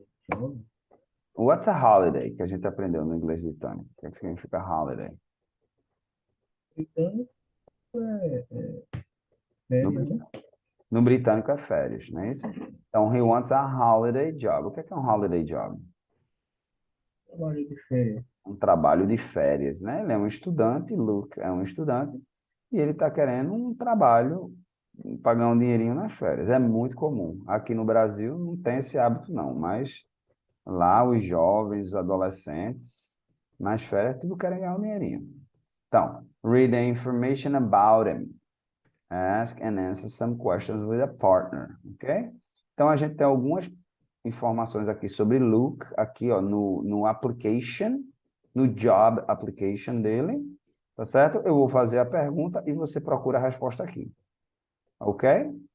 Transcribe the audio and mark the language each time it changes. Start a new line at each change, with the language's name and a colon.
English: Job. What's a holiday?
Portuguese: Que a gente aprendeu no inglês britânico. O que é que significa holiday? Então,
English: No,
Portuguese: férias, né? no britânico é férias, não é isso?
English: Então, he wants a holiday job.
Portuguese: O que é um holiday job? Trabalho de férias. Um trabalho de férias, né? Ele é um estudante, Luke é um estudante, e ele está querendo um trabalho, pagar um dinheirinho nas férias. É muito comum. Aqui no Brasil não tem esse hábito, não, mas lá os jovens, os adolescentes, nas férias, tudo querem ganhar um dinheirinho.
English: Então, read the information about him. Ask and answer some questions with a partner, ok?
Portuguese: Então, a gente tem algumas informações aqui sobre Luke, aqui ó, no application, no job application dele, tá certo? Eu vou fazer a pergunta e você procura a resposta aqui, ok?